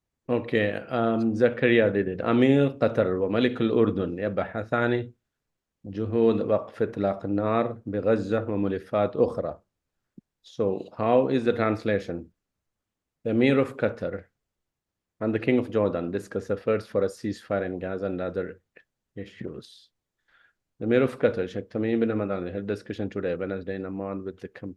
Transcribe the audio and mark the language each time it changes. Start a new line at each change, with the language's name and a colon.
English: Okay, زكريا did it.
Arabic: أمير قطر وملك الأردن يبحثان جهود وقف إطلاق النار بغزة وملفات أخرى.
English: So, how is the translation? The Emir of Qatar and the King of Jordan discuss efforts for a ceasefire in Gaza and other issues. The Emir of Qatar, Sheikh Tamim bin Hamad, held discussion today, Wednesday, in Amman with the...